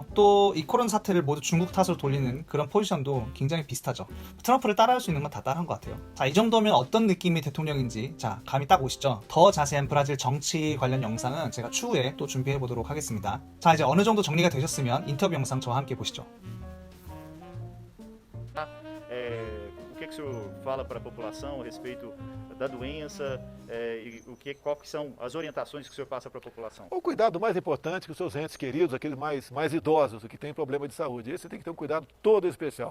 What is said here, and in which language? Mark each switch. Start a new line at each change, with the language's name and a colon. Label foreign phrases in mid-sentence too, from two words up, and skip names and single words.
Korean: 또 이 코로나 사태를 모두 중국 탓으로 돌리는 그런 포지션도 굉장히 비슷하죠. 트럼프를 따라할 수 있는 건 다 따라한 것 같아요. 자, 이 정도면 어떤 느낌의 대통령인지 감이 딱 오시죠? 더 자세한 브라질 정치 관련 영상은 제가 추후에 또 준비해 보도록 하겠습니다. 자, 이제 어느 정도 정리가 되셨으면 인터뷰 영상 저와 함께 보시죠.
Portuguese: O que o senhor fala para a população a respeito da doença quais são as orientações que o senhor passa para a população? O cuidado mais importante que os seus entes queridos, aqueles mais idosos, que têm problema de saúde, esse tem que ter um cuidado todo especial.